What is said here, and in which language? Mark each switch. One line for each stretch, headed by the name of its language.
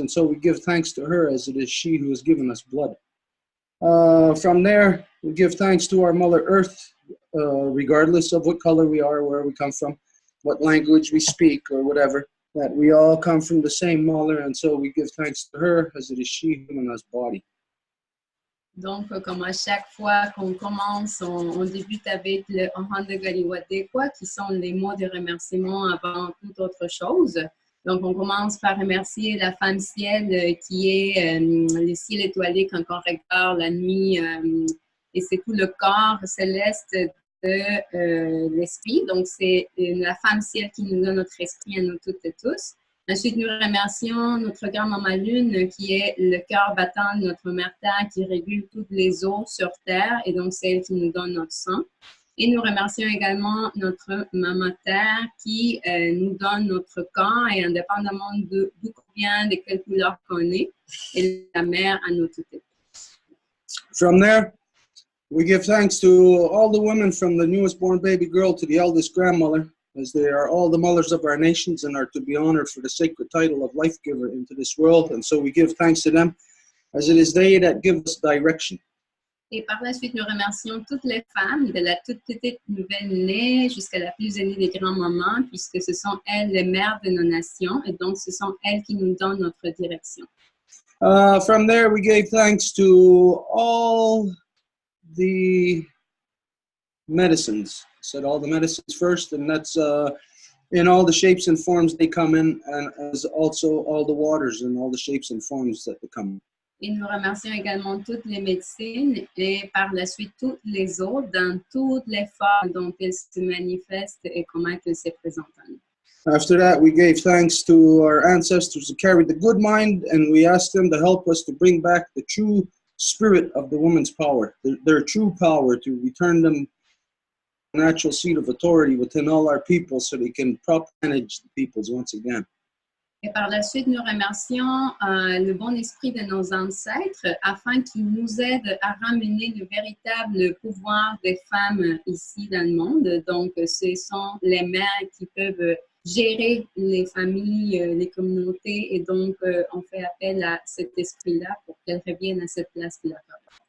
English: And so we give thanks to her as it is she who has given us blood. From there, we give thanks to our Mother Earth, regardless of what color we are, where we come from, what language we speak, or whatever, that we all come from the same mother, and so we give thanks to her as it is she who in us body.
French: Donc, comme à chaque fois qu'on commence, on débute avec le Ohanda Galiwadekwa, qui sont les mots de remerciement avant toute autre chose. Donc, on commence par remercier la femme ciel qui est le ciel étoilé quand on regarde la nuit, et c'est tout le corps céleste de l'esprit. Donc, c'est la femme ciel qui nous donne notre esprit à nous toutes et tous. Ensuite, nous remercions notre grand-maman Lune qui est le cœur battant de notre mère Terre qui régule toutes les eaux sur Terre et donc c'est elle qui nous donne notre sang. Et nous remercions également notre maman Terre qui nous donne notre corps et indépendamment d'où qu'on vient, de quelle couleur qu'on est, et la mère à nous toutes et tous.
English: From there, we give thanks to all the women from the newest born baby girl to the eldest grandmother, as they are all the mothers of our nations and are to be honored for the sacred title of life giver into this world. And so we give thanks to them, as it is they that give us direction.
French: Et par la suite, nous remercions toutes les femmes, de la toute petite nouvelle-née jusqu'à la plus aînée des grands-mamans, puisque ce sont elles les mères de nos nations, et donc ce sont elles qui nous donnent notre direction.
English: From there, we gave thanks to all the medicines. I said all the medicines first, and that's in all the shapes and forms they come in, and as also all the waters in all the shapes and forms that they come in.
French: Et nous remercions également toutes les médecines et par la suite toutes les autres dans toutes les formes dont elles se manifestent et comment elles se présentent à nous.
English: After that, we gave thanks to our ancestors who carried the good mind, and we asked them to help us to bring back the true spirit of the woman's power, their true power, to return them the natural seat of authority within all our people so they can properly manage the peoples once again.
French: Et par la suite, nous remercions le bon esprit de nos ancêtres afin qu'ils nous aident à ramener le véritable pouvoir des femmes ici dans le monde. Donc, ce sont les mères qui peuvent gérer les familles, les communautés, et donc on fait appel à cet esprit-là pour qu'elles reviennent à cette place de la parole.